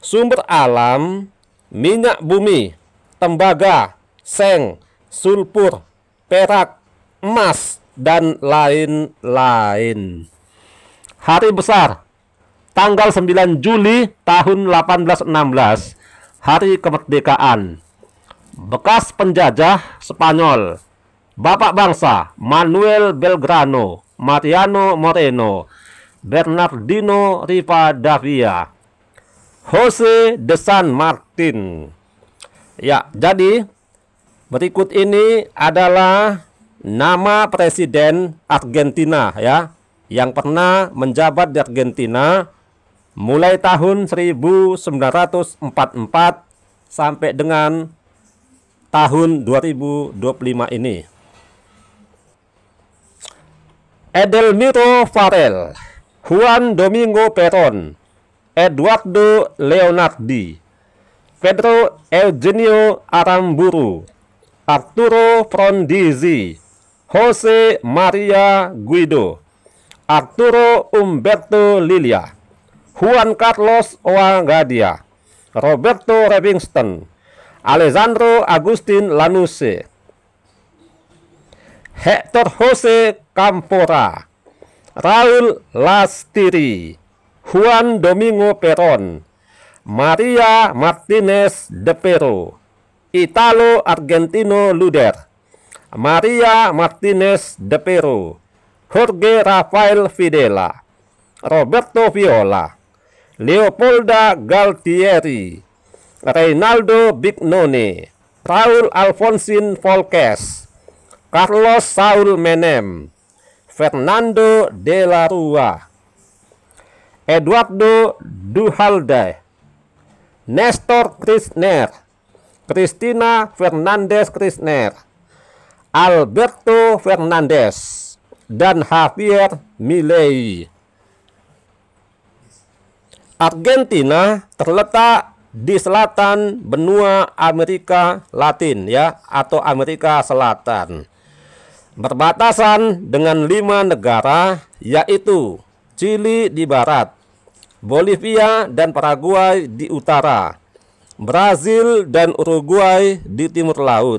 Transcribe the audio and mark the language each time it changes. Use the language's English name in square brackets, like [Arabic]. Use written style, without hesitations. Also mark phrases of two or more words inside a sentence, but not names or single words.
[Indonesian] sumber alam, minyak bumi, tembaga, seng, sulfur, perak, emas, dan lain-lain. Hari besar, tanggal 9 Juli tahun 1816, hari kemerdekaan. Bekas penjajah Spanyol, Bapak bangsa Manuel Belgrano, Mariano Moreno, Bernardino Rivadavia, Jose de San Martin. Ya, jadi berikut ini adalah nama presiden Argentina ya, yang pernah menjabat di Argentina mulai tahun 1944 sampai dengan tahun 2025 ini. Edelmiro Farrell, Juan Domingo Perón, Eduardo Leonardi, Pedro Eugenio Aramburu, Arturo Frondizi, Jose Maria Guido, Arturo Umberto Lilia, Juan Carlos Oagadia, Roberto Livingston, Alessandro Agustin Lanusse, Hector Jose Campora, Raul Lastiri, Juan Domingo Perón, Maria Martinez de Pero, Italo Argentino Luder, Maria Martinez de Pero, Jorge Rafael Videla, Roberto Viola, Leopolda Galtieri, Reynaldo Bignone, Raul Alfonsin Volques, Carlos Saul Menem, Fernando de la Rúa, Eduardo Duhalde, Nestor Kirchner, Cristina Fernandez Kirchner, Alberto Fernandez, dan Javier Milei. Argentina terletak di selatan benua Amerika Latin ya, atau Amerika Selatan. Berbatasan dengan 5 negara, yaitu Chili di barat, Bolivia dan Paraguay di utara, Brazil dan Uruguay di timur laut.